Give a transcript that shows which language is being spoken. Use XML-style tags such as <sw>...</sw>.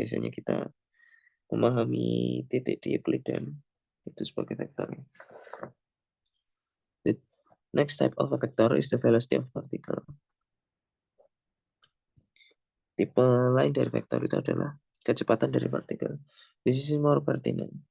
<id>Biasanya kita memahami titik di Euclidean itu sebagai vektor.</id> <en>The next type of a vector is the velocity of particle.</en> <id>Tipe lain dari vektor itu adalah kecepatan dari partikel.</id> <en>This is more pertinent.</en>